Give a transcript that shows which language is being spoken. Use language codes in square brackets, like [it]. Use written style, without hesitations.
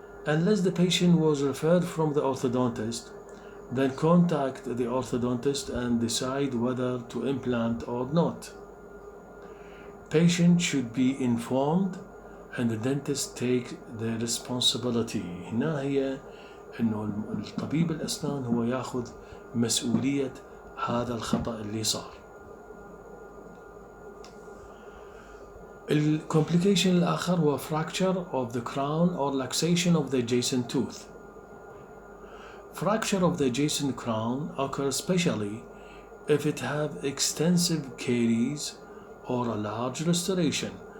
[en] Unless the patient was referred from the orthodontist, then contact the orthodontist and decide whether to implant or not. Patient should be informed and the dentist take the responsibility. [ar] هنا هي إنه الطبيب الأسنان هو يأخذ مسؤولية هذا الخطأ اللي صار. [en] الcomplication [ar] الآخر هو [en] fracture of the crown or luxation of the adjacent tooth. Fracture of the adjacent crown occurs especially if it have extensive caries or a large restoration.